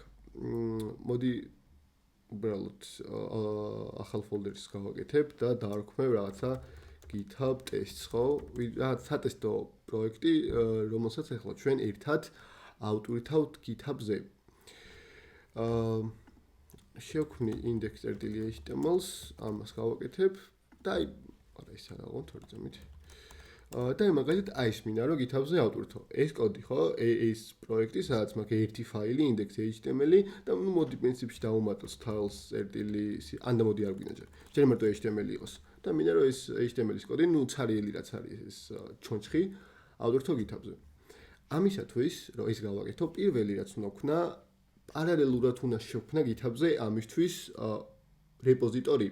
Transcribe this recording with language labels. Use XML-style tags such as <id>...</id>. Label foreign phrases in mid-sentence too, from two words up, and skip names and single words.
<ka>მოდი უბრალოდ ახალ ფოლდერს გავაკეთებ და დავარქმევ რაღაცა GitHub tests, ხო? რაღაც სატესტო პროექტი, რომელსაც ახლა ჩვენ ერთად ავტვირთავთ GitHub-ზე. შევქმნი index.html-ს, ამას გავაკეთებ და აი, არა ის არა, თორე წამით. და მაგალითად აი ეს მინდა რომ GitHub-ზე ავტვირთო. ეს კოდი, ხო? ეს პროექტი, სადაც მაქვს ერთი ფაილი index.html და ნუ მოდი პრინციპში დავუმატოთ styles.c, ან და მოდი არ გვინდა ჯერ. ჯერ მარტო HTML იყოს. და მინდა რომ ეს HTML-ის კოდი, ნუ ცარიელი რაც არის ეს ჩონჩხი, ავტვირთო GitHub-ზე. ამისათვის, რომ ეს გავაკეთო, პირველი რაც უნდა ვქნა, პარალელურად უნდა შევქმნა GitHub-ზე ამისთვის რეპოზიტორი.</ka>